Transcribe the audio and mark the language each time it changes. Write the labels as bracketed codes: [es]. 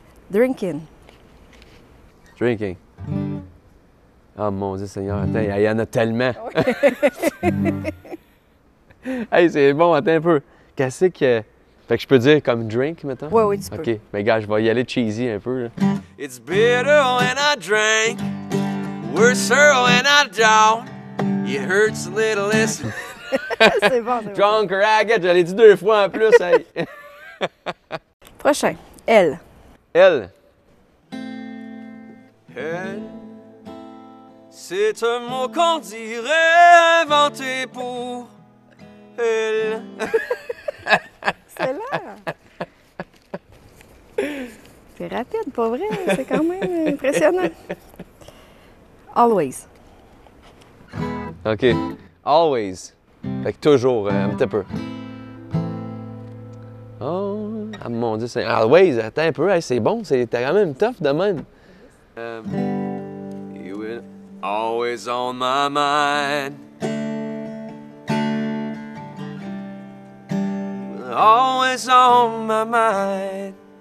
[en] Drinking. Drinking. [fr] Oh mon Dieu Seigneur, attends, il y en a tellement. Hey, c'est bon, attends un peu. Qu'est-ce que... Fait que je peux dire comme drink, maintenant? Oui, oui, tu peux. OK, mais gars, je vais y aller cheesy un peu, là. [en] It's bitter when I drink, worser when I don't. It hurts a little less. [fr] C'est bon, c'est bon. [en] Drunk ragged, [fr] j'allais dire 2 fois en plus, hey. Prochain, elle. Elle. Elle, c'est un mot qu'on dirait inventé pour elle. C'est là. C'est rapide, pas vrai? C'est quand même impressionnant. [en] Always. OK. Always. [fr] Fait que toujours, un petit peu. Oh, ah, mon Dieu, c'est... Always, attends un peu, hey, c'est bon, t'es quand même tough de même. [en] You were always on my mind. You were always on my mind.